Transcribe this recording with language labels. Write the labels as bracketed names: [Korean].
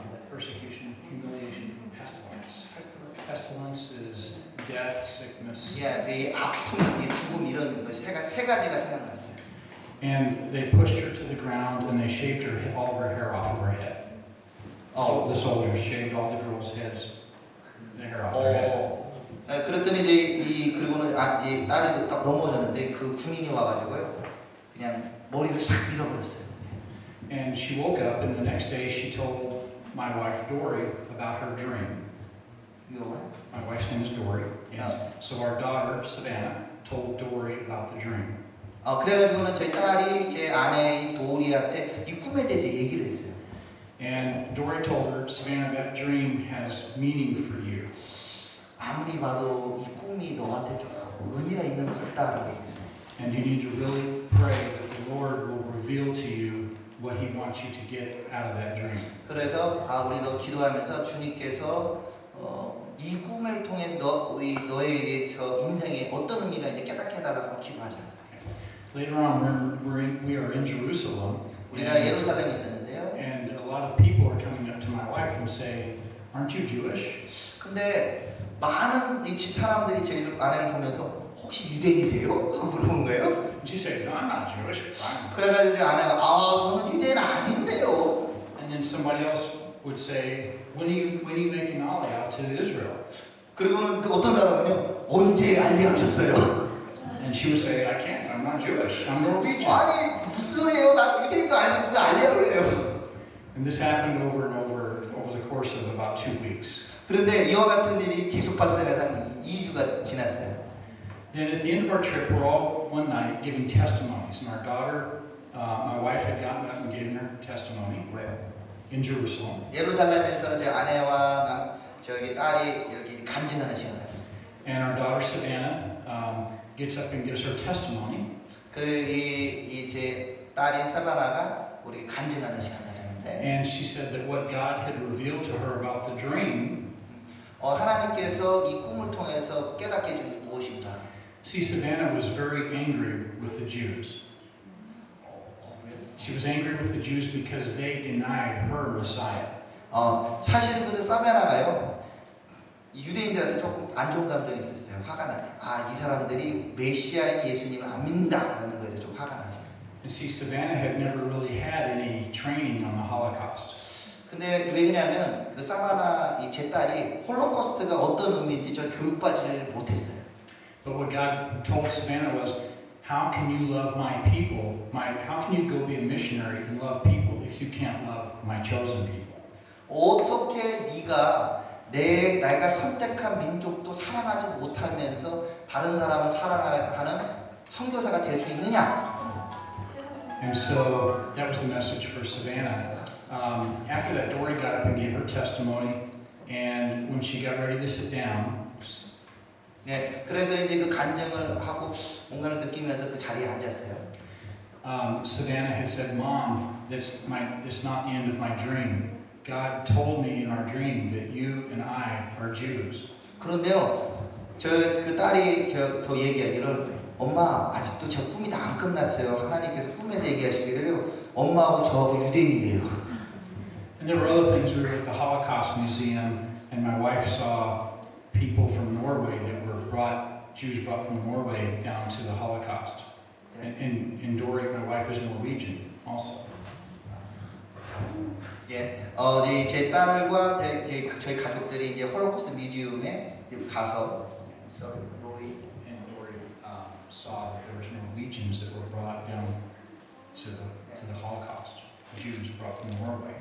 [English] Persecution, humiliation, pestilence. Pestilence is death, sickness. [Korean] 이 아픔, 이 죽음 이런 거 세 가지가 생각났어요. [English] And they pushed her to the ground and they shaved all of her hair off of her head. So the soldiers shaved all the girls' heads, the hair off their head. [Korean] 그랬더니 이제 그리고는 이 딸이 딱 넘어졌는데 그 군인이 와가지고요, 그냥 머리를 싹 밀어버렸어요. [English] And she woke up, and the next day she told my wife Dory about her dream. My wife's name is Dory. And so our daughter Savannah told Dory about the dream. [Korean] 그래가지고는 저희 딸이 제 아내 도리한테 이 꿈에 대해서 얘기를 했어요. [English] And Dory told her, Savannah, that dream has meaning for you. [Korean] 아무리 봐도 이 꿈이 너한테 좀 의미가 있는 것 같다라고 얘기했어요. [English] And you need to really pray that the Lord will reveal to you what He wants you to get out of that dream. [Korean] 그래서 우리도 기도하면서 주님께서 이 꿈을 통해서 너에 대해서 인생에 어떤 의미가 있는지 깨닫게 해달라고 기도하자. [English] Later on, we are in Jerusalem. [Korean] 우리가 예루살렘에 있었는데요. [English] And a lot of people are coming up to my wife and say, "Aren't you Jewish?" [Korean] 근데 많은 이 집 사람들이 저희 아내를 보면서 혹시 유대인이세요? 하고 물어본 거예요. [English] And she said, "No, I'm not Jewish. I'm." [Korean] 그래가지고 아내가 저는 유대인 아닌데요. [English] And then somebody else would say, "When are you making Aliyah to Israel?" [Korean] 그리고는 그 어떤 사람은요, 언제 알려하셨어요? [English] And she would say, "I can't. I'm not Jewish. I'm Norwegian." [Korean] 아니 무슨 소리예요? 나 유대인도 아닌데 무슨 알려를 해요? [English] And this happened over and over the course of about 2 weeks. [Korean] 그런데 이와 같은 일이 계속 발생해서 한 2주가 지났어요. [English] Then at the end of our trip, we're all one night giving testimonies, and our daughter, my wife, had gotten up and given her testimony. [Korean] 왜요? [English] In Jerusalem. [Korean] 예루살렘에서 제 아내와 저기 딸이 이렇게 간증하는 시간을 가졌어요. [English] And our daughter Savannah gets up and gives her testimony. [Korean] 제 딸인 사바나가 우리 간증하는 시간을 가졌는데. [English] And she said that what God had revealed to her about the dream. [Korean] 하나님께서 이 꿈을 통해서 깨닫게 해준 게 무엇인가? [English] See, Savannah was very angry with the Jews. She was angry with the Jews because they denied her Messiah. [Korean] 사실은 근데 사바나가요, 유대인들한테 조금 안 좋은 감정이 있었어요. 화가 나. 이 사람들이 메시아인 예수님을 안 믿는다라는 거에 대해 좀 화가 나셨어요. [English] And see, Savannah had never really had any training on the Holocaust. [Korean] 근데 왜 그러냐면 그 사바나 제 딸이 홀로코스트가 어떤 의미인지 저 교육받지를 못했어요. [English] But what God told Savannah was, how can you love my people? How can you go be a missionary and love people if you can't love my chosen people? [Korean] 어떻게 네가 내가 선택한 민족도 사랑하지 못하면서 다른 사람을 사랑하는 선교사가 될 수 있느냐? [English] And so that was the message for Savannah. After that, Dory got up and gave her testimony, and when she got ready to sit down, [Korean] 네, 그래서 이제 그 간증을 하고 뭔가를 느끼면서 그 자리에 앉았어요. [English] Savannah had said, "Mom, that's not the end of my dream. God told me in our dream that you and I are Jews." [Korean] 그런데요, 그 딸이 더 얘기하기를, 엄마 아직도 제 꿈이 다 안 끝났어요. 하나님께서 꿈에서 얘기하시기를요, 엄마하고 저하고 유대인이래요. [English] And there were other things. We were at the Holocaust Museum, and my wife saw people from Norway that were Jews brought from Norway down to the Holocaust. And Dory, my wife, is Norwegian also. [Korean] 예, 제 딸과 저희 가족들이 이제 홀로코스트 뮤지엄에 가서, [English] And Dory, saw that there was Norwegians that were brought down to the Holocaust. Jews brought from Norway.